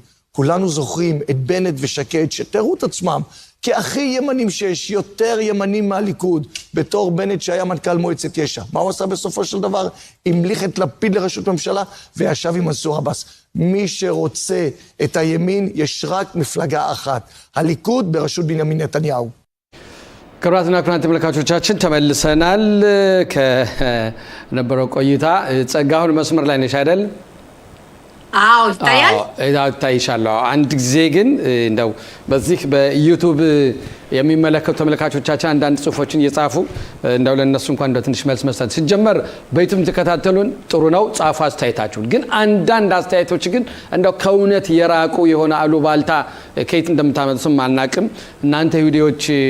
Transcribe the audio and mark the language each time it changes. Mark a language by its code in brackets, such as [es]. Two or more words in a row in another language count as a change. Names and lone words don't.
[he] כולנו זוכרים את בנט ושקד שתראו את עצמם כהכי ימנים שיש, יותר ימנים מהליכוד, בתור בנט שהיה מנכ"ל מועצת יש"ע. מה הוא עשה בסופו של דבר? המליך את לפיד לראשות ממשלה וישב עם מנסור עבאס. מי שרוצה את הימין, יש רק מפלגה אחת, הליכוד בראשות בנימין נתניהו. [am] ክቡራትና ክቡራን ተመልካቾቻችን ተመልሰናል ከነበረው ቆይታ ጸጋሁን መስመር ላይ ነሽ አይደል? አዎ ይታያል። ይታይሻለሁ። አንድ ጊዜ ግን እንደው በዚህ በዩቲዩብ የሚመለከቱ ተመልካቾቻችን አንዳንድ ጽሁፎችን እየጻፉ እንደው ለነሱ እንኳን እንደው ትንሽ መልስ መስጠት ሲጀመር በዩቲዩብ ተከታተሉን ጥሩ ነው ጻፉ አስተያየታችሁን ግን አንዳንድ አስተያየቶች ግን እንደው ከእውነት የራቁ የሆነ አሉባልታ ከየት እንደምታመጡም አናቅም እናንተ ቪዲዮዎች